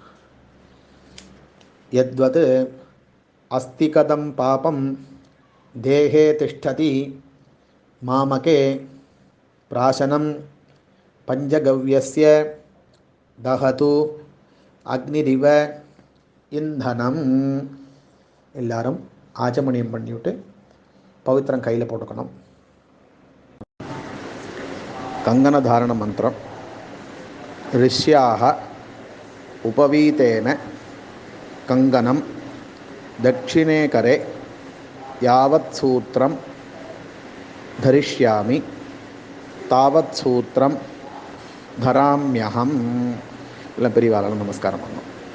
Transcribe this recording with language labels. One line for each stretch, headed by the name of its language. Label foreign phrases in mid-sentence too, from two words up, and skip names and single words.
Sanskrit: यद्वत् अस्ति कथम् पापम् देहे तिष्ठति मामके प्राशनम् पञ्चगव्यस्य दहतु अग्निरिव इन्धनम्.
Tamil: எல்லாரும் ஆச்சமணியம் பண்ணிவிட்டு பவித்திரம் கையில் போட்டுக்கணும். கங்கன தாரண மந்திரம்.
Sanskrit: ऋष्याः उपवीतेन कंगनं दक्षिणे करे यावत् सूत्रं धरिष्यामि तावत् सूत्रं धराम्यहम्.
Tamil: எல்லாம் பெரியவாளால் நமஸ்காரம் பண்ணணும்.